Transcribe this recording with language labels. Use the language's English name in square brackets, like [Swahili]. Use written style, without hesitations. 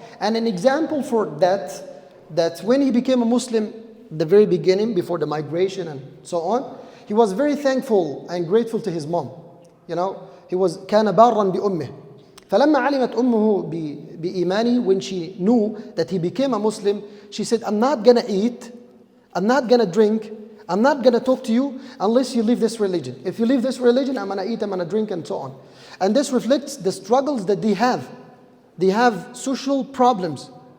[English] And an example for that when he became a Muslim, the very beginning, before the migration and so on, he was very thankful and grateful to his mom. He was [Arabic] كان بارا بأمه. فلما علمت أمه بإيمانه, [English] when she knew that he became a Muslim, she said, I'm not gonna eat, I'm not gonna drink I'm not going to talk to you unless you leave this religion. If you leave this religion, I'm going to eat, I'm going to drink, and so on. And this reflects the struggles that they have. They have social problems.